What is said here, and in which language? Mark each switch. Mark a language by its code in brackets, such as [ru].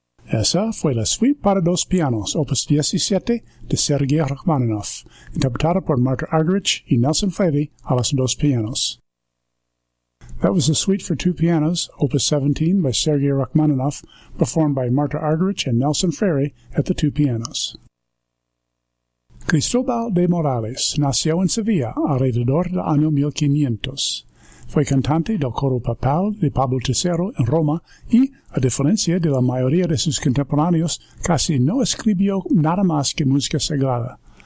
[es] Esa fue la suite para dos pianos, opus 17, de Sergei Rachmaninoff, interpretada por Martha Argerich y Nelson Fevey a los dos pianos. [en] That was the suite for two pianos, opus 17, by Sergei Rachmaninoff, performed by Martha Argerich and Nelson Fevey at the two pianos. [es] Cristóbal de Morales nació en Sevilla alrededor del año 1500. Fue cantante del coro papal de Pablo III en Roma y, a diferencia de la mayoría de sus contemporáneos, casi no escribió nada más que música sagrada.